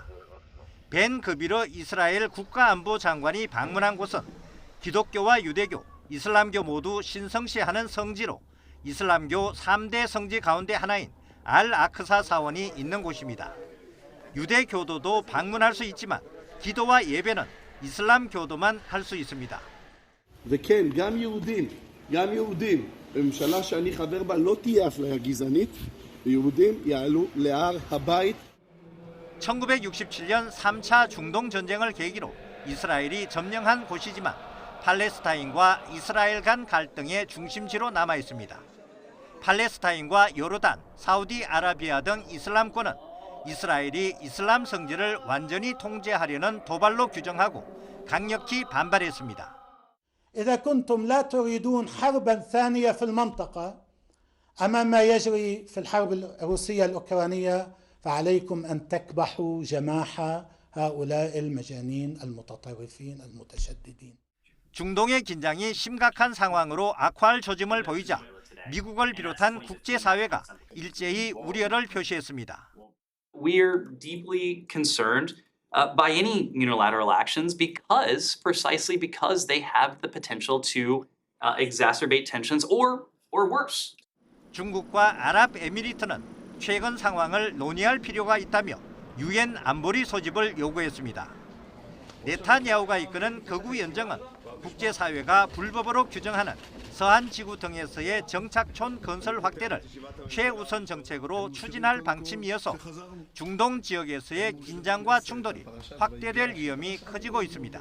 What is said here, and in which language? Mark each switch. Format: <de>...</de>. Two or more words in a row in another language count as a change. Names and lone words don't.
<ko>벤 그비르 이스라엘 국가안보장관이 방문한 곳은 기독교와 유대교, 이슬람교 모두 신성시하는 성지로 이슬람교 3대 성지 가운데 하나인 알-아크사 사원이 있는 곳입니다. 유대교도도 방문할 수 있지만 기도와 예배는 이슬람교도만 할 수 있습니다.</ko> <he>וכן, גם יהודים, בממשלה שאני חבר בה לא תהיה אפליה גזענית, ויהודים יעלו להר הבית.</he> <ko>1967년 3차 중동 전쟁을 계기로 이스라엘이 점령한 곳이지만 팔레스타인과 이스라엘 간 갈등의 중심지로 남아 있습니다. 팔레스타인과 요르단, 사우디아라비아 등 이슬람권은 이스라엘이 이슬람 성지를 완전히 통제하려는 도발로 규정하고 강력히 반발했습니다.</ko> <ar>إذا كنتم لا تريدون حربا ثانية في المنطقة أمام ما يجري في الحرب الروسية الأوكرانية فعليكم أن تكبحوا جماح هؤلاء المجانين المتطرفين المتشددين.</ar> <ko>중동의 긴장이 심각한 상황으로 악화할 조짐을 보이자 미국을 비롯한 국제사회가 일제히 우려를 표시했습니다.</ko> <en>We're deeply concerned by any unilateral actions precisely because they have the potential to exacerbate tensions or worse.</en> <ko>중국과 아랍에미리트는 최근 상황을 논의할 필요가 있다며 유엔 안보리 소집을 요구했습니다. 네타냐후가 이끄는 극우 연정은 국제사회가 불법으로 규정하는 서한 지구 등에서의 정착촌 건설 확대를 최우선 정책으로 추진할 방침이어서 중동 지역에서의 긴장과 충돌이 확대될 위험이 커지고 있습니다.</ko>